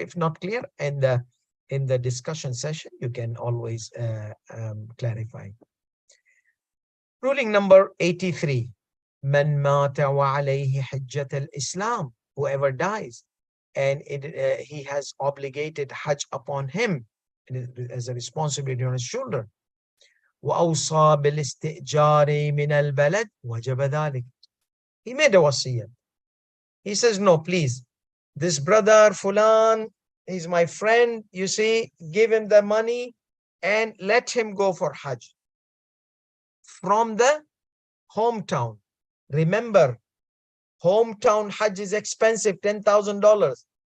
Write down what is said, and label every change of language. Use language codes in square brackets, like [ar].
[en] If not clear, and in the discussion session, you can always clarify. Ruling number 83. [ar] Man mata wa alayhi hajjat al-Islam. [en] Whoever dies and he has obligated Hajj upon him as a responsibility on his shoulder. [ar] وأوصى بالاستئجار من البلد وجب ذلك. [en] He made a wasiyah. He says, no, please, this brother Fulan, he's my friend, you see, give him the money and let him go for Hajj from the hometown. Remember, hometown Hajj is expensive, $10,000.